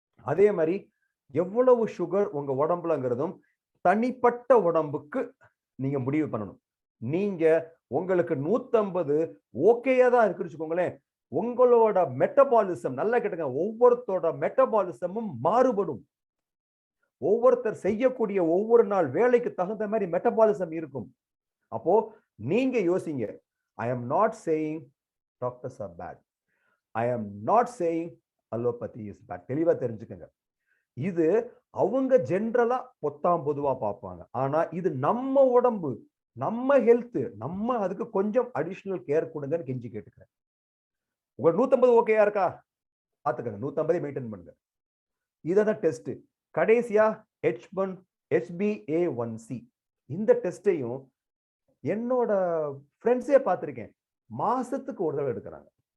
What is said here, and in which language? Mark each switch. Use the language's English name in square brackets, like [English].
[Tamil] அதே மாதிரி எவ்வளவு சுகர் உங்க உடம்புலங்கிறதும் தனிப்பட்ட உடம்புக்கு நீங்க முடிவு பண்ணணும். நீங்க உங்களுக்கு 150 ஓகேயா தான் இருக்குன்னு வச்சுக்கோங்களேன். உங்களோட மெட்டபாலிசம், நல்லா கேட்டுங்க, ஒவ்வொருத்தரோட மெட்டபாலிசமும் மாறுபடும். ஒவ்வொருத்தர் செய்யக்கூடிய ஒவ்வொரு நாள் வேலைக்கு தகுந்த மாதிரி மெட்டபாலிசம் இருக்கும். அப்போ நீங்க யோசிங்க, [English] I am not saying doctors are bad. I am not saying allopathy is bad. [Tamil] தெளிவா தெரிஞ்சுக்கங்க. இது அவங்க ஜெனரலா பொதுவா பார்ப்பாங்க. ஆனா இது நம்ம உடம்பு, நம்ம ஹெல்த், நம்ம அதுக்கு கொஞ்சம் அடிஷனல் கேர் கொடுங்கன்னு கெஞ்சி கேட்டுக்கிறேன். உங்க 150 ஓகேயா இருக்கா பாத்துக்கங்க, 150 மெயின்டைன் பண்ணுங்க. இதான் டெஸ்ட். கடைசியா HbA1c. இந்த டெஸ்டையும் என்னோட ஃப்ரெண்ட்ஸே பார்த்திருக்கேன், மாசத்துக்கு ஒரு தடவை எடுக்கிறாங்க.